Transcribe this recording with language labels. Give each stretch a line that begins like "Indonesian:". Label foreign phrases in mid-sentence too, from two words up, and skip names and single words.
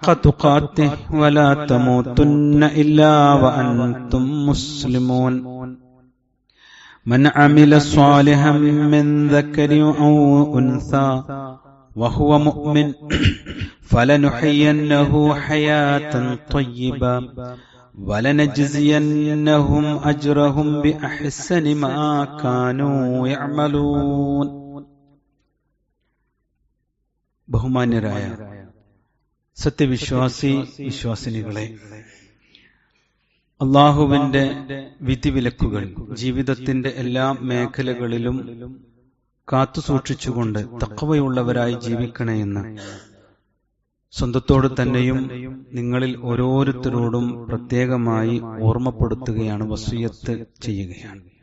Arabic: تقاته ولا تموتن إلا وأنتم مسلمون من عمل صالحا من ذكر أو أنثى وهو مؤمن فلنحيينه حياة طيبة ولنجزينهم أجرهم بأحسن ما كانوا يعملون.
Malayalam: ബഹുമാന്യരായ സത്യവിശ്വാസി വിശ്വാസിനികളെ, അള്ളാഹുവിന്റെ വിധിവിലക്കുകൾ ജീവിതത്തിന്റെ എല്ലാ മേഖലകളിലും കാത്തുസൂക്ഷിച്ചുകൊണ്ട് തഖ്വയുള്ളവരായി ജീവിക്കണമെന്ന് സ്വന്തത്തോട് തന്നെയും നിങ്ങളിൽ ഓരോരുത്തരോടും പ്രത്യേകമായി ഓർമ്മപ്പെടുത്തുകയാണ്, വസിയത്ത് ചെയ്യുകയാണ്.